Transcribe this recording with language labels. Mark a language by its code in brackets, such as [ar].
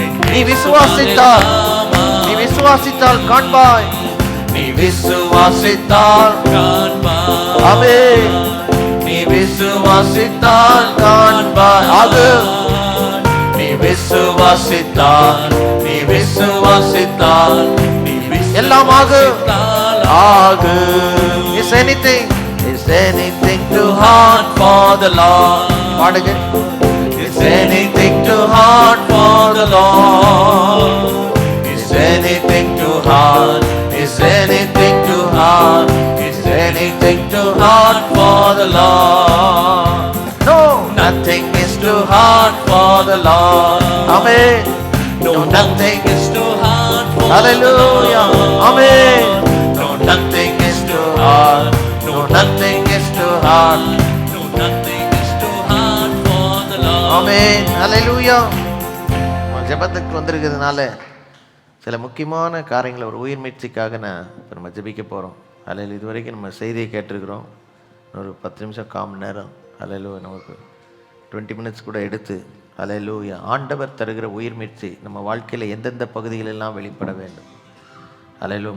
[ta] நீ விசுவாசித்தால், நீ விசுவாசித்தால் காண்பாய், நீ விசுவாசித்தால் காண்பாய். ஆமென். நீ விசுவாசித்தால் காண்பாய். ஆகும். நீ விசுவாசித்தால், நீ விசுவாசித்தால், நீ எல்லாம் ஆகும், ஆகும். [en] Is anything too hard for the Lord? [ta] பாடுங்க. [en] Is anything too hard for the Lord? Is anything too hard? Is anything too hard? Is anything too hard for the Lord? No, nothing is too hard for the Lord. Amen. No, nothing is too hard for Hallelujah. Amen. No, nothing is too hard. No, nothing is too hard. No, nothing is too hard for the Lord. Amen. Hallelujah. [ta] ஜெபத்துக்கு வந்திருக்கிறதுனால சில முக்கியமான காரியங்களை ஒரு உயிர் மீட்சிக்காக இப்போ நம்ம ஜெபிக்க போகிறோம். அல்ல இது வரைக்கும் நம்ம செய்தியை கேட்டிருக்கிறோம். ஒரு 10 நிமிஷம், 1/4 மணி நேரம், அல்ல நமக்கு 20 மினிட்ஸ் கூட எடுத்து, அல்லேலூயா, ஆண்டவர் தருகிற உயிர் மீட்சி நம்ம வாழ்க்கையில் எந்தெந்த பகுதிகளெல்லாம் வெளிப்பட வேண்டும். அல்லேலூயா.